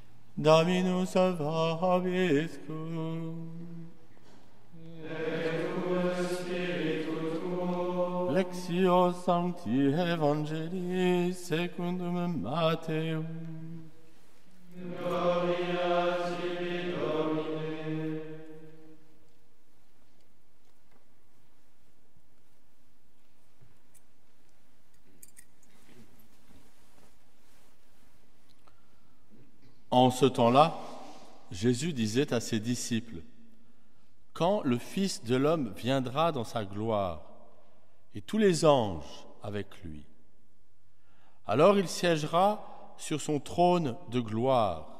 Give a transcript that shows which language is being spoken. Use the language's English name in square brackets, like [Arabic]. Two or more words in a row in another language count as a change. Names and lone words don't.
[Latin] Dominus vobiscum. Et tuo spiritu tuo. Lectio Sancti Evangelii secundum Matteum. Gloria tibi, Domine. [French] En ce temps-là, Jésus disait à ses disciples, « Quand le Fils de l'homme viendra dans sa gloire, et tous les anges avec lui, alors il siégera sur son trône de gloire.